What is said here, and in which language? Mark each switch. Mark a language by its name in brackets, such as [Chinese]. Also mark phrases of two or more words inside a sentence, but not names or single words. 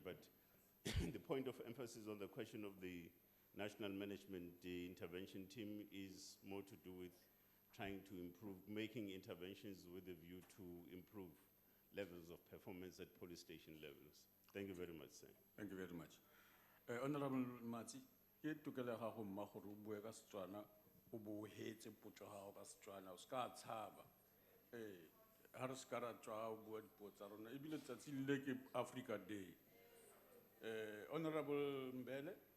[English] But the point of emphasis on the question of the National Management Intervention Team is more to do with trying to improve, making interventions with a view to improve levels of performance at police station levels. Thank you very much, sir. Thank you very much. [Tswana] Honorable Matsi, ke tokelo ya gago mma gore o bue ka Setswana o bo o hetse potso ya gago ka Setswana o ska tshaba ha re ska ra tswa o bua dipuo tsa rona ebile tsatsi le ke Africa Day. [English] Honorable Mbele.